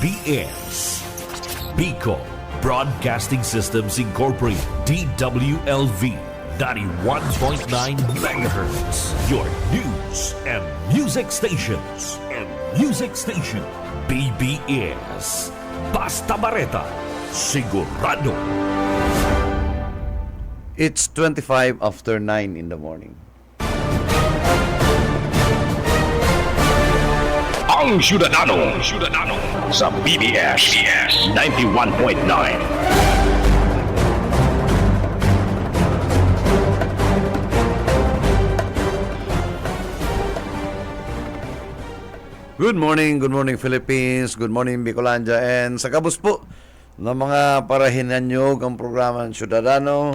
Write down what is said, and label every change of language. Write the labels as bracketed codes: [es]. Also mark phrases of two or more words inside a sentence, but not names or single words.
[en] BBS Bicol Broadcasting Systems Incorporated, DWLV 91.9 MHz, your news and music stations. [bik] BBS Basta Bareta, sigurado. [en] It's 25 after 9 in the morning. [bik] Ang Syudadano sa BBS 91.9. [en] Good morning Philippines, good morning Bicolandia, and [bik] sa kabus po ng mga parahinanyog ang programa ng Syudadano.